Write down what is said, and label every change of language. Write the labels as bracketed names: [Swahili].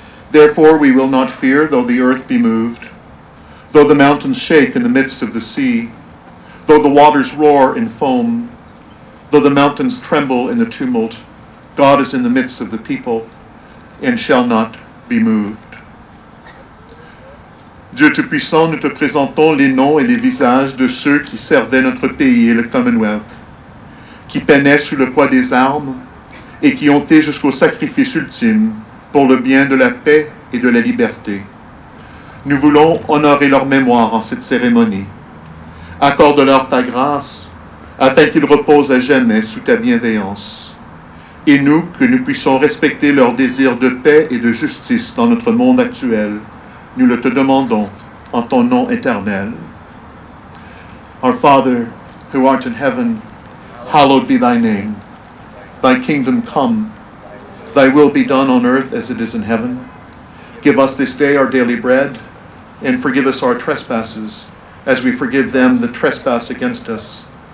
[English] Therefore we will not fear, though the earth be moved, though the mountains shake in the midst of the sea, though the waters roar in foam, though the mountains tremble in the tumult, God is in the midst of the people and shall not be moved. [French] Dieu Tout-Puissant, nous te présentons les noms et les visages de ceux qui servaient notre pays et le Commonwealth, qui peinaient sous le poids des armes et qui ont été jusqu'au sacrifice ultime pour le bien de la paix et de la liberté. Nous voulons honorer leur mémoire en cette cérémonie. Accorde-leur ta grâce, afin qu'ils reposent à jamais sous ta bienveillance. Et nous, que nous puissions respecter leur désir de paix et de justice dans notre monde actuel, nous le te demandons en ton nom éternel. [English] Our Father, who art in heaven, hallowed be thy name. Thy kingdom come, thy will be done on earth as it is in heaven. Give us this day our daily bread, and forgive us our trespasses, as we forgive them that trespass against us.